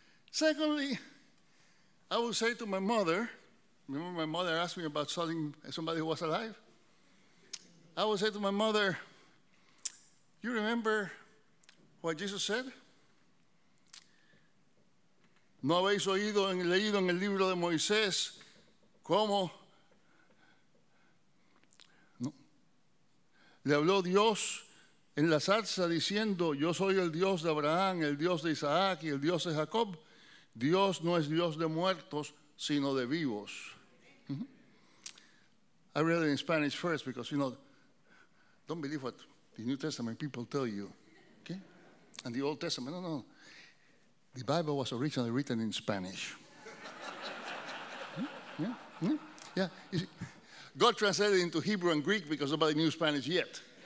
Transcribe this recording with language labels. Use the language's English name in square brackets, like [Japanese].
[English] Secondly, I would say to my mother, remember my mother asked me about somebody who was alive? I would say to my mother, you remember what Jesus said? [Spanish] ¿No habéis leído en el libro de Moisés cómo le habló Dios en la zarza diciendo, yo soy el Dios de Abraham, el Dios de Isaac y el Dios de Jacob? Dios no es Dios de muertos, sino de vivos. [English] I read it in Spanish first because, don't believe what the New Testament people tell you, okay? And the Old Testament, no. The Bible was originally written in Spanish. Yeah. You see, God translated it into Hebrew and Greek because nobody knew Spanish yet.